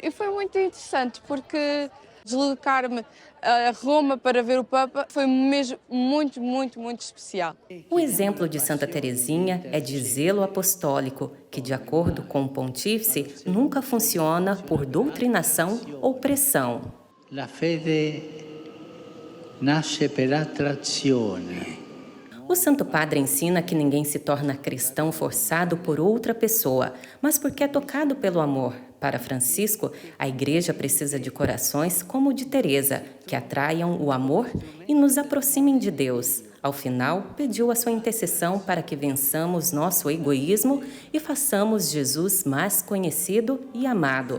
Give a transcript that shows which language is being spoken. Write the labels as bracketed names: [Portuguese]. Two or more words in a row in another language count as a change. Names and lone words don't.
[Portuguese] E foi muito interessante porque deslocar-me a Roma para ver o Papa foi mesmo muito especial. O exemplo de Santa Teresinha é de zelo apostólico, que, de acordo com o pontífice, nunca funciona por doutrinação ou pressão. [Italian] La fede nasce per attrazione. [Portuguese] O Santo Padre ensina que ninguém se torna cristão forçado por outra pessoa, mas porque é tocado pelo amor. Para Francisco, a Igreja precisa de corações como o de Teresa, que atraiam o amor e nos aproximem de Deus. Ao final, pediu a sua intercessão para que vençamos nosso egoísmo e façamos Jesus mais conhecido e amado.